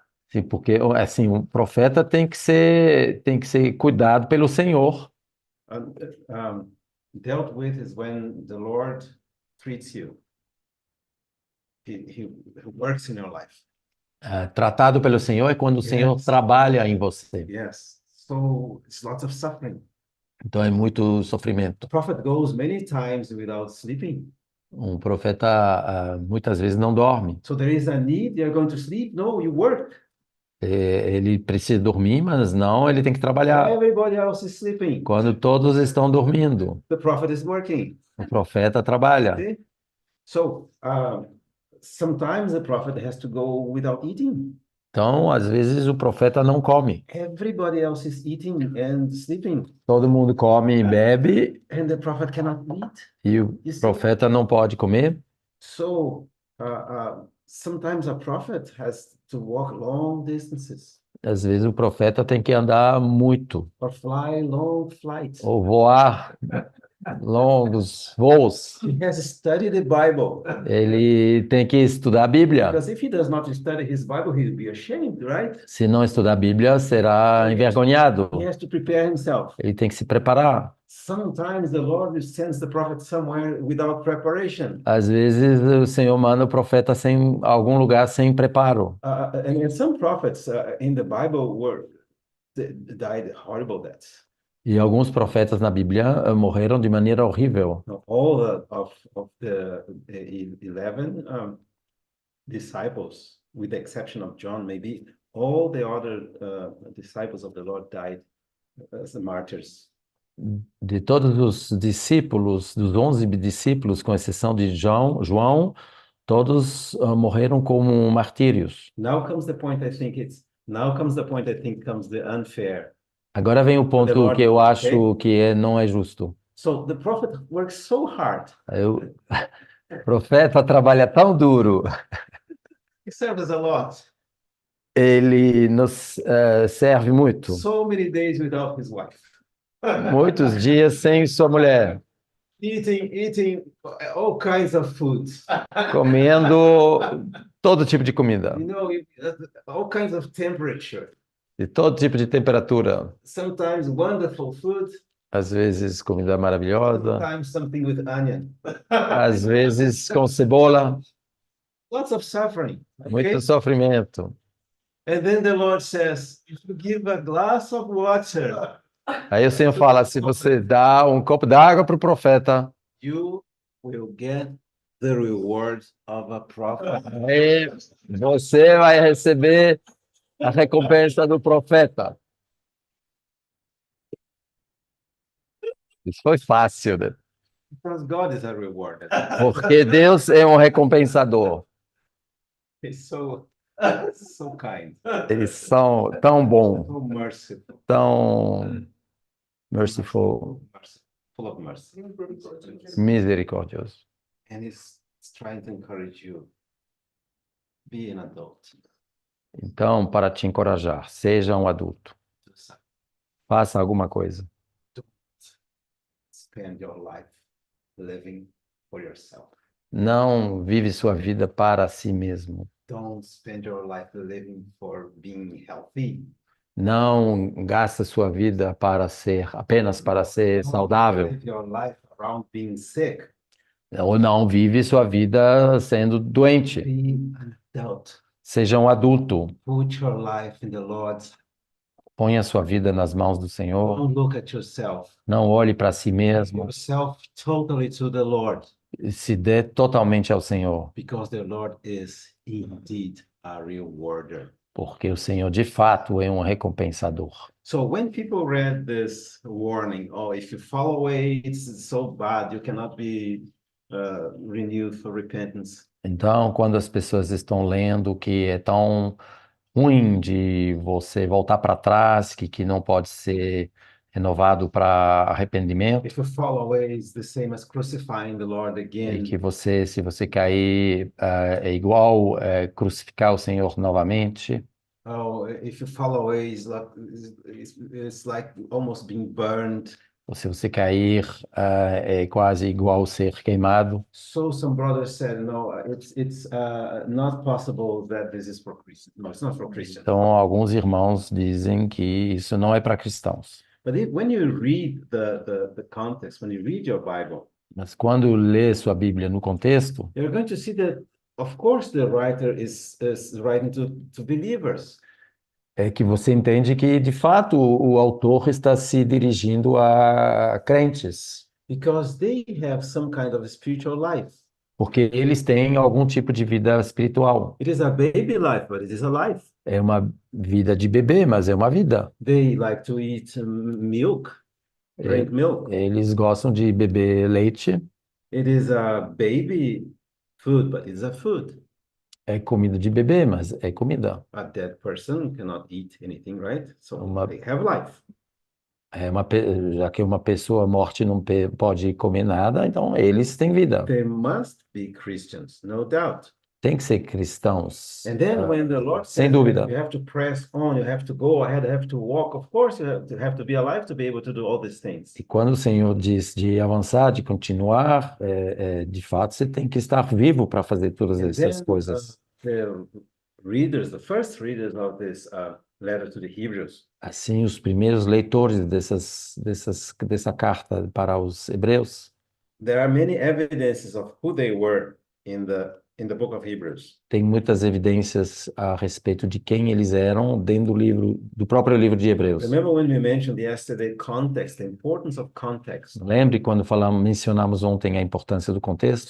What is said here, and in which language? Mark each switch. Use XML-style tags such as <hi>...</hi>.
<pt>Sim, porque assim, o profeta tem que ser cuidado pelo Senhor.</pt> <en>Dealt with is when the Lord treats you. He works in your life.</en> <pt>Tratado pelo Senhor é quando o Senhor</pt> <en>Yes.</en> <pt>trabalha em você.</pt> <en>Yes. So it's lots of suffering.</en> <pt>Então é muito sofrimento.</pt> <en>The prophet goes many times without sleeping.</en> <pt>Um profeta muitas vezes não dorme.</pt> <en>So there is a need, you're going to sleep? No, you work.</en> <pt>Ele precisa dormir, mas não, ele tem que trabalhar.</pt> <en>Everybody else is sleeping.</en> <pt>Quando todos estão dormindo,</pt> <en>The prophet is working.</en> <pt>o profeta trabalha.</pt> <en>See? So sometimes the prophet has to go without eating.</en> <pt>Então, às vezes, o profeta não come.</pt> <en>Everybody else is eating and sleeping,</en> <pt>Todo mundo come e bebe,</pt> <en>and the prophet cannot eat.</en> <pt>e o profeta não pode comer.</pt> <en>So sometimes a prophet has to walk long distances</en> <pt>Às vezes, o profeta tem que andar muito,</pt> <en>or fly long flights.</en> <pt>ou voar longos voos.</pt> <en>He has studied the Bible.</en> <pt>Ele tem que estudar a Bíblia.</pt> <en>Because if he does not study his Bible, he will be ashamed, right?</en> <pt>Se não estudar a Bíblia, será envergonhado.</pt> <en>He has to prepare himself.</en> <pt>Ele tem que se preparar.</pt> <en>Sometimes the Lord sends the prophet somewhere without preparation.</en> <pt>Às vezes, o Senhor manda o profeta sem algum lugar sem preparo.</pt> <en>And some prophets in the Bible died horrible deaths.</en> <pt>E alguns profetas na Bíblia morreram de maneira horrível.</pt> <en>Now, all of the 11 disciples, with the exception of John, maybe all the other disciples of the Lord died as martyrs.</en> <pt>De todos os discípulos, dos 11 discípulos, com exceção de João, todos morreram como martírios.</pt> <en>Now comes the point I think comes the unfair.</en> <pt>Agora vem o ponto</pt> <en>Lord,</en> <pt>que eu acho que não é justo.</pt> <en>So the prophet works so hard.</en> <pt>O profeta trabalha tão duro,</pt> <en>He serves a lot.</en> <pt>ele nos serve muito.</pt> <en>So many days without his wife.</en> <pt>Muitos dias sem sua mulher,</pt> <en>Eating all kinds of food.</en> <pt>comendo todo tipo de comida,</pt> <en>You know, all kinds of temperature.</en> <pt>de todo tipo de temperatura.</pt> <en>Sometimes wonderful food,</en> <pt>Às vezes comida maravilhosa,</pt> <en>sometimes something with onion.</en> <pt>às vezes com cebola,</pt> <en>Lots of suffering. Okay?</en> <pt>muito sofrimento.</pt> <en>And then the Lord says, if you give a glass of water,</en> <pt>Aí o Senhor fala, se você dá um copo d'água para o profeta,</pt> <en>you will get the reward of a prophet.</en> <pt>aí você vai receber a recompensa do profeta. Isso foi fácil, né?</pt> <en>Because God is a rewarder.</en> <pt>Porque Deus é um recompensador.</pt> <en>He's so kind,</en> <pt>Eles são tão bons,</pt> <en>so merciful,</en> <pt>tão merciful,</pt> <en>full of mercy.</en> <pt>misericordioso.</pt> <en>And he's trying to encourage you. Be an adult.</en> <pt>Então, para te encorajar, seja um adulto.</pt> <en>Do something.</en> <pt>Faça alguma coisa.</pt> <en>Spend your life living for yourself.</en> <pt>Não vive sua vida para si mesmo.</pt> <en>Don't spend your life living for being healthy.</en> <pt>Não gasta sua vida apenas para ser saudável.</pt> <en>Live your life around being sick.</en> <pt>Ou não vive sua vida sendo doente.</pt> <en>Be an adult.</en> <pt>Seja um adulto.</pt> <en>Put your life in the Lord's.</en> <pt>Ponha sua vida nas mãos do Senhor.</pt> <en>Don't look at yourself.</en> <pt>Não olhe para si</pt> <en>Give</en> <pt>mesmo.</pt> <en>yourself totally to the Lord,</en> <pt>Se dê totalmente ao Senhor.</pt> <en>because the Lord is indeed a rewarder.</en> <pt>Porque o Senhor, de fato, é um recompensador.</pt> <en>So when people read this warning, oh, if you fall away, it's so bad, you cannot be renewed for repentance.</en> <pt>Então, quando as pessoas estão lendo que é tão ruim de você voltar para trás, que não pode ser renovado para arrependimento,</pt> <en>If you fall away, it's the same as crucifying the Lord</en> <pt>e</pt> <en>again.</en> <pt>que se você cair, é igual crucificar o Senhor novamente.</pt> <en>Oh, if you fall away, it's like almost being burned.</en> <pt>Ou se você cair, é quase igual ser queimado.</pt> <en>So some brothers said, no, it's not possible that this is for Christians. No, it's not for Christians.</en> <pt>Então, alguns irmãos dizem que isso não é para cristãos.</pt> <en>But when you read the context, when you read your Bible,</en> <pt>Mas quando lê sua Bíblia no contexto,</pt> <en>you're going to see that, of course, the writer is writing to believers,</en> <pt>é que você entende que, de fato, o autor está se dirigindo a crentes,</pt> <en>because they have some kind of spiritual life.</en> <pt>porque eles têm algum tipo de vida espiritual.</pt> <en>It is a baby life, but it is a life.</en> <pt>É uma vida de bebê, mas é uma vida.</pt> <en>They like to eat milk, drink milk.</en> <pt>Eles gostam de beber leite,</pt> <en>It is a baby food, but it's a food.</en> <pt>é comida de bebê, mas é comida.</pt> <en>A dead person cannot eat anything, right? So</en> <pt>Uma-</pt> <en>they have life.</en> <pt>Já que uma pessoa morte não pode comer nada, então eles têm vida.</pt> <en>They must be Christians, no doubt.</en> <pt>Tem que ser cristãos.</pt> <en>And then when the Lord</en> <pt>sem</pt> <en>says</en> <pt>dúvida.</pt> <en>you have to press on, you have to go ahead, you have to walk, of course you have to be alive to be able to do all these things.</en> <pt>E quando o Senhor diz de avançar, de continuar, de fato você tem que estar vivo para fazer todas</pt> <en>And</en> <pt>essas</pt> <en>then</en> <pt>coisas.</pt> <en>the first readers of this letter to the Hebrews,</en> <pt>Assim, os primeiros leitores dessa carta para os hebreus,</pt> <en>there are many evidences of who they were in the book of Hebrews.</en> <pt>tem muitas evidências a respeito de quem eles eram dentro do próprio livro de Hebreus.</pt> <en>Remember when we mentioned yesterday context, the importance of context.</en> <pt>Lembre quando mencionamos ontem a importância do contexto?</pt>